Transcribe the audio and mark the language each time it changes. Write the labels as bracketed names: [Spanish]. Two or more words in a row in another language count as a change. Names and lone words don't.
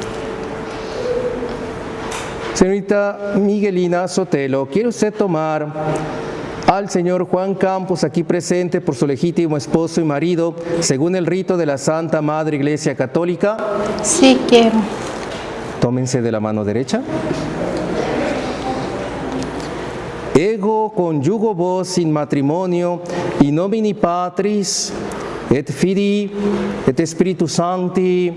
[Spanish] Señorita Miguelina Sotelo, ¿quiere usted tomar al señor Juan Campos, aquí presente por su legítimo esposo y marido, según el rito de la Santa Madre Iglesia Católica? Sí quiero. Tómense de la mano derecha. [Latin] Ego conjugo vos in matrimonio in nomine Patris et Filii et Spiritus Sancti.